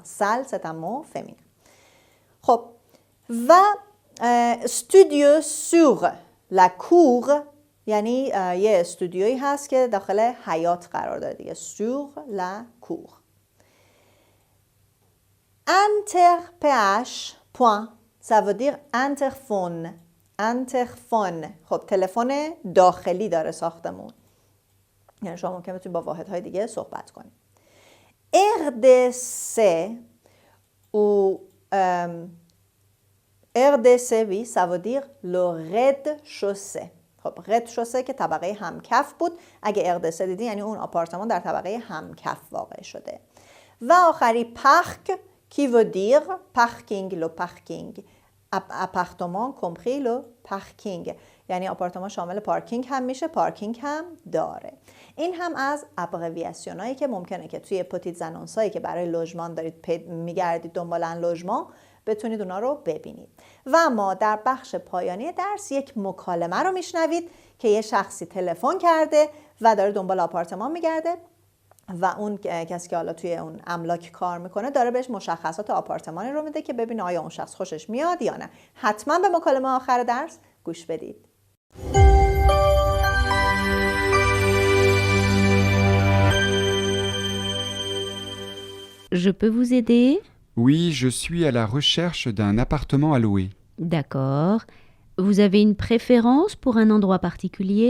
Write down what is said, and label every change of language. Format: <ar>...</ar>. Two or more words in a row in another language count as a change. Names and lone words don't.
<fr>Salle, c'est un mot féminin.</fr> <fa>خب و</fa> <fr>studio sur la cour</fr> <fa>یعنی یه استودیویی هست که داخل حیاط قرار داره دیگه.</fa> <fr>sur la cour. Inter-ph point ça veut dire interphone. interphone.</fr> <fa>خب تلفن داخلی داره ساختمون. یعنی شما ممکنه بتونید با واحدهای دیگه صحبت کنید.</fa> <fr>RDC ou RDC oui, ça veut dire le rez-de-chaussée.</fr> <fa>خب rez-de-chaussée که طبقه همکف بود. اگه RDC دیدی یعنی اون آپارتمان در طبقه همکف واقع شده. و آخری</fa> <fr>parc qui veut dire parking, le parking. appartement compris le parking.</fr> <fa>یعنی آپارتمان شامل پارکینگ هم میشه، پارکینگ هم داره. این هم از ابریویاسیون هایی که ممکنه که توی</fa> <fr>petites annonces</fr> <fa>هایی که برای لوژمان دارید میگردید دنبال لوژمان بتونید اونا رو ببینید. و ما در بخش پایانی درس یک مکالمه رو میشنوید که یه شخصی تلفن کرده و داره دنبال آپارتمان میگرده و اون کسی که حالا توی اون املاک کار میکنه داره بهش مشخصات آپارتمانی رو میده که ببینه آیا اون شخص خوشش میاد یا نه. حتما به مکالمه آخر درس گوش بدید.</fa> <fr>Je peux vous aider? Oui, je suis à la recherche d'un appartement à louer. D'accord. Vous avez une préférence pour un endroit particulier?</fr>